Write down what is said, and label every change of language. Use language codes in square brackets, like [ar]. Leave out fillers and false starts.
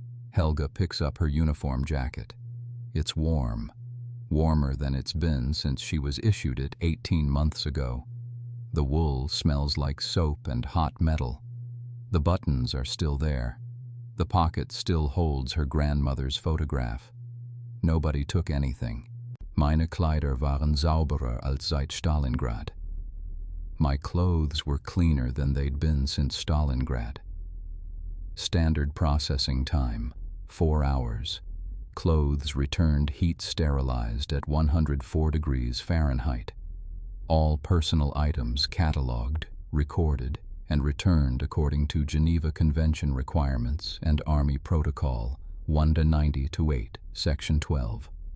[en] Helga picks up her uniform jacket. It's warm, warmer than it's been since she was issued it 18 months ago. The wool smells like soap and hot metal. The buttons are still there. The pocket still holds her grandmother's photograph. Nobody took anything. [de] Meine Kleider waren sauberer als seit Stalingrad. [en] My clothes were cleaner than they'd been since Stalingrad. Standard processing time, 4 hours. Clothes returned heat sterilized at 104 degrees Fahrenheit. All personal items cataloged, recorded, and returned according to Geneva Convention requirements and Army Protocol 1-90-8, Section 12.